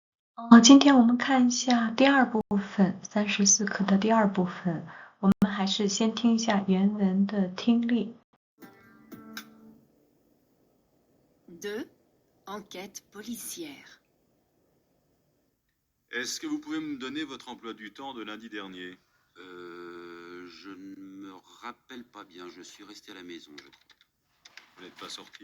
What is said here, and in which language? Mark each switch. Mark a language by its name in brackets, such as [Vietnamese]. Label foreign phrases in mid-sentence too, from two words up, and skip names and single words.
[Chinese] 今天我们看一下第二部分34课的第二部分，我们还是先听一下原文的听力。 [French] 2. Enquête policière. Est-ce que vous pouvez me donner votre emploi du temps de lundi dernier? Je ne me rappelle pas bien. Je suis resté à la maison, je crois. Vous n'êtes pas sorti?